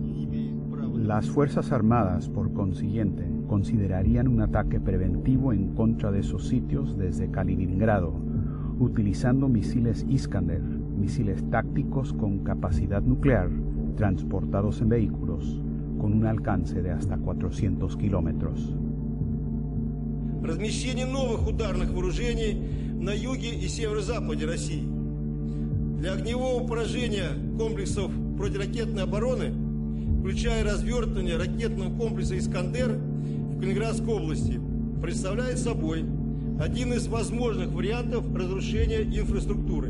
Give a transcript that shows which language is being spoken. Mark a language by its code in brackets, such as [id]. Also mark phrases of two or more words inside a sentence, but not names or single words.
[es] Las Fuerzas Armadas, por consiguiente, considerarían un ataque preventivo en contra de esos sitios desde Kaliningrado, utilizando misiles Iskander, misiles tácticos con capacidad nuclear, transportados en vehículos, con un alcance de hasta 400 kilómetros. [ru] Размещение новых ударных вооружений на юге и северо-западе России. Для огневого поражения комплексов противоракетной обороны, включая развертывание ракетного комплекса «Искандер» в Калининградской области, представляет собой один из возможных вариантов разрушения инфраструктуры.